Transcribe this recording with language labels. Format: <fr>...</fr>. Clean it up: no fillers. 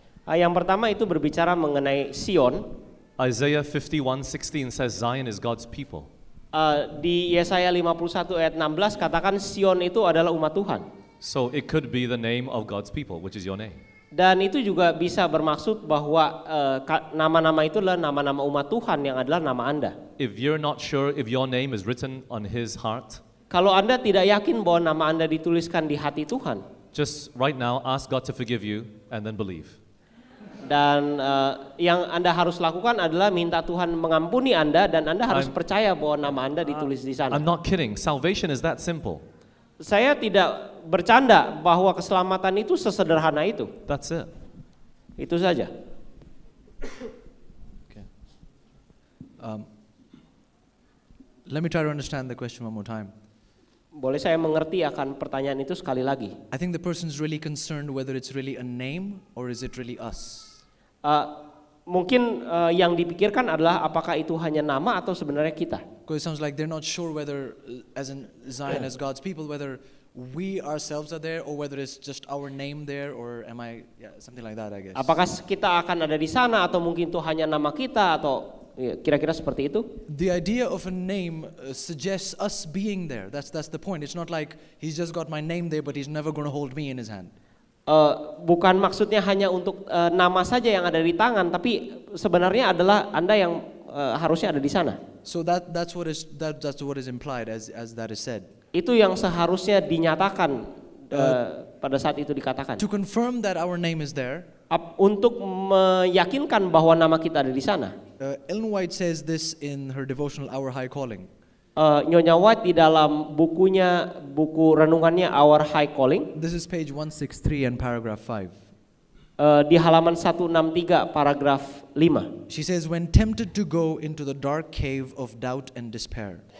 <id>Yang pertama itu berbicara mengenai Sion.</id> <en>Isaiah 51:16 says Zion is God's people.</en> <id>Di Yesaya 51 ayat 16 katakan Sion itu adalah umat Tuhan.</id> <en>So it could be the name of God's people, which is your name.</en> <id>Dan itu juga bisa bermaksud bahwa nama-nama itu adalah nama-nama umat Tuhan yang adalah nama Anda.</id> <en>If you're not sure if your name is written on his heart,</en> <id>Kalau Anda tidak yakin bahwa nama Anda dituliskan di hati Tuhan,</id> <en>just right now ask God to forgive you and then believe.</en> <id>dan yang Anda harus lakukan adalah minta Tuhan mengampuni Anda dan Anda harus percaya bahwa nama Anda ditulis di sana.</id> <en>I'm not kidding. Salvation is that simple.</en> <id>Saya tidak bercanda bahwa keselamatan itu sesederhana itu.</id> <en>That's it.</en> <id>Itu saja.</id> <en>Let me try to understand the question one more time.</en> <id>Boleh saya mengerti akan pertanyaan itu sekali lagi?</id> <en>I think the person's really concerned whether it's really a name or is it really us.</en> <id>Mungkin yang dipikirkan adalah apakah itu hanya nama atau sebenarnya kita.</id> <en>Because it sounds like they're not sure whether, as in Zion, as God's people, whether we ourselves are there or whether it's just our name there, or am I, something like that, I guess.</en> <id>Apakah kita akan ada di sana atau mungkin itu hanya nama kita atau kira-kira seperti itu?</id> <en>The idea of a name suggests us being there. That's the point. It's not like he's just got my name there, but he's never going to hold me in his hand.</en> <id>Bukan maksudnya hanya untuk nama saja yang ada di tangan, tapi sebenarnya adalah Anda yang harusnya ada di sana.</id> <en>So that's what is implied as that is said.</en> <id>Itu yang seharusnya dinyatakan pada saat itu dikatakan.</id> <en>To confirm that our name is there,</en> <id>untuk meyakinkan bahwa nama kita ada di sana.</id> <en>Ellen White says this in her devotional Our High Calling.</en> <id>Nyonya White di dalam buku renungannya Our High Calling.</id> <en>This is page 163 and paragraph 5.</en> <id>Di halaman 163 paragraf 5.</id> <en>She says, when tempted to go into the dark cave of doubt and despair.</en>